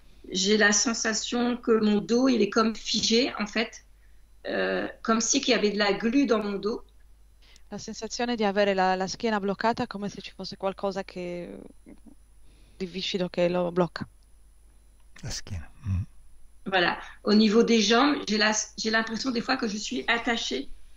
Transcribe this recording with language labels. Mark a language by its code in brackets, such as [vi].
[fr] J'ai la sensation que mon dos, il est comme figé, en fait. Comme si qu'il y avait de la glu dans mon dos. [it] La sensazione di avere la schiena bloccata come se ci fosse qualcosa di viscido che lo blocca. La schiena. [fr] Voilà. Au niveau des jambes, j'ai l'impression des fois que je suis attachée.